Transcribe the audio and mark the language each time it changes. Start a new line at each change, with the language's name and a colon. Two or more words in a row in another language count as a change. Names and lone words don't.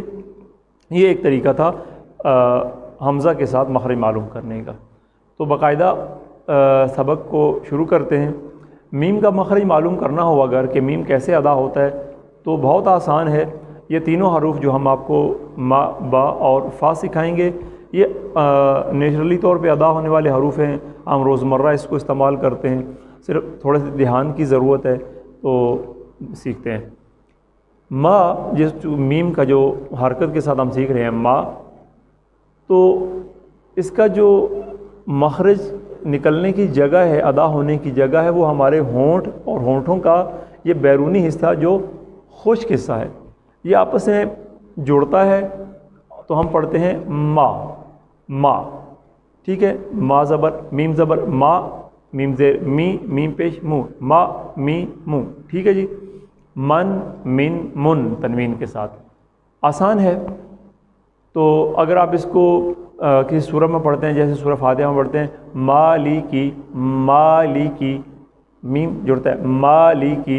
Urdu: یہ ایک طریقہ تھا حمزہ کے ساتھ مخرج معلوم کرنے کا۔ تو باقاعدہ سبق کو شروع کرتے ہیں۔ میم کا مخرج معلوم کرنا ہو اگر کہ میم کیسے ادا ہوتا ہے تو بہت آسان ہے۔ یہ تینوں حروف جو ہم آپ کو ما، با اور فا سکھائیں گے، یہ نیچرلی طور پہ ادا ہونے والے حروف ہیں، ہم روزمرہ اس کو استعمال کرتے ہیں، صرف تھوڑے سے دھیان کی ضرورت ہے تو سیکھتے ہیں۔ ما، جس میم کا جو حرکت کے ساتھ ہم سیکھ رہے ہیں ما، تو اس کا جو مخرج نکلنے کی جگہ ہے، ادا ہونے کی جگہ ہے، وہ ہمارے ہونٹ اور ہونٹوں کا یہ بیرونی حصہ جو خشک حصہ ہے، یہ آپس میں جڑتا ہے، تو ہم پڑھتے ہیں ما۔ ٹھیک ہے، ما زبر میم زبر ما، میم زیر می، میم پیش مو، ما می مو۔ ٹھیک ہے جی۔ من، من، من تنوین کے ساتھ، آسان ہے۔ تو اگر آپ اس کو کسی سورہ میں پڑھتے ہیں، جیسے سورہ فاتحہ میں پڑھتے ہیں مالکی، مالکی، میم جڑتا ہے مالکی۔